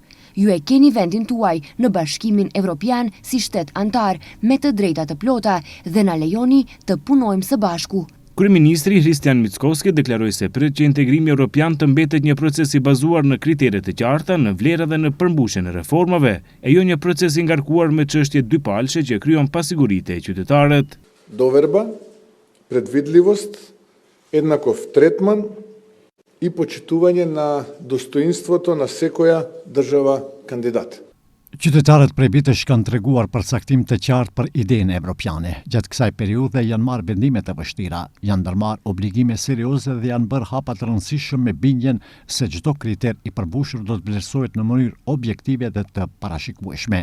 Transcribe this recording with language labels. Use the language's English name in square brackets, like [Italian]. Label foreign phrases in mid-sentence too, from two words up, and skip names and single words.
[Albanian] Ju e keni vendin tuaj në Bashkimin Evropian si shtet antar me të drejta të plota dhe na lejoni të punojmë së bashku. Kryeministri Hristijan Mickoski deklaroi se pret që integrimi evropian të mbetet një proces i bazuar në kriteret të qarta, në vlera dhe në përmbushjen e reformave, e jo një proces i ngarkuar me çështje dypalëshe që krijon pasiguritë e qytetarët. [Macedonian] Doverba, предвидливост, еднаков третман и почитување на достоинството на секоја држава кандидат. [Albanian] Qytetarët prej vitesh kanë treguar përcaktim të qartë për idenë evropiane. Gjatë kësaj periudhe janë marrë vendime të vështira, janë ndërmarrë obligime serioze dhe janë bërë hapa të rëndësishëm me bindjen se çdo kriter i përmbushur do të vlerësohet në mënyrë objektive dhe të parashikueshme.